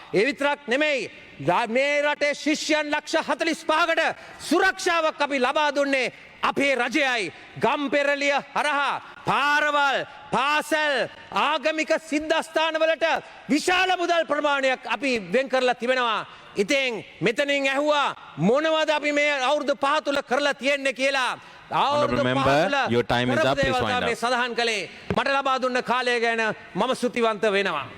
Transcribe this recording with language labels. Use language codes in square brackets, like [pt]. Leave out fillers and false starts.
[si] ඒ විතරක් නෙමෙයි මේ රටේ ශිෂ්‍යයන් ලක්ෂ 45කට සුරක්ෂාවක් අපි ලබා දුන්නේ අපේ රජයයි. ගම්පෙරළිය හරහා පාරවල් පාසල් ආගමික සිද්ධස්ථානවලට විශාල මුදල් ප්‍රමාණයක් අපි වෙන් කරලා තිබෙනවා. ඉතින් මෙතනින් ඇහුවා මොනවද අපි මේ අවුරුදු 5 තුල කරලා තියෙන්නේ කියලා. [en] Honourable member, your time is up. Please wind up. [si] මේ සඳහන් කළේ මට ලබා දුන්න කාලය ගැන මම ස්තුතිවන්ත වෙනවා.